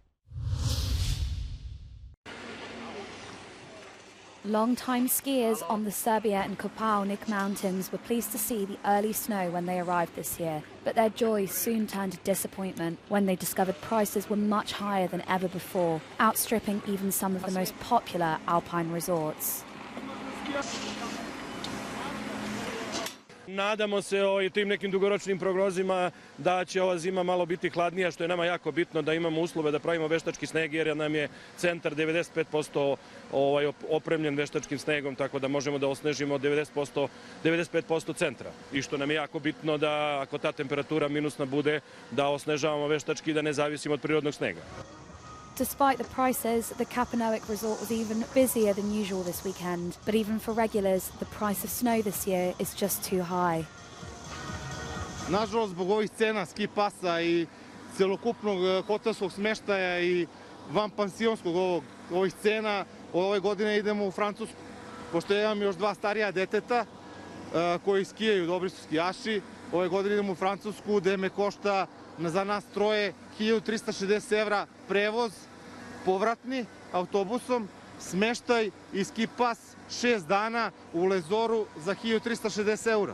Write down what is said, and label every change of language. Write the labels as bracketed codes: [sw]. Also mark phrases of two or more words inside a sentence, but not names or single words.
[en] Long-time skiers on the Serbia and Kopaonik mountains were pleased to see the early snow when they arrived this year, but their joy soon turned to disappointment when they discovered prices were much higher than ever before, outstripping even some of the most popular alpine resorts. [sr] Nadamo se tim nekim dugoročnim prognozima da će ova zima malo biti hladnija, što je nama jako bitno da imamo uslove da pravimo veštački sneg, jer nam je centar 95% opremljen veštačkim snegom, tako da možemo da osnežimo 95% centra. I što nam je jako bitno da ako ta temperatura minusna bude, da osnežavamo veštački i da ne zavisimo od prirodnog snega. [en] Despite the prices, the Kapanoic resort was even busier than usual this weekend. But even for regulars, the price of snow this year is just too high. [sr] Nažalost, zbog ovih cena ski pasa I celokupnog hotelskog smeštaja I vanpansionskog ovih cena, ove godine idemo u Francusku. Pošto imam još dva starija deteta koji skijaju, dobri su skijaši, ove godine idemo u Francusku gde me košta za nas troje €1.360 prevoz povratni autobusom, smeštaj i ski pas 6 dana u Lezoru za 1360 eura.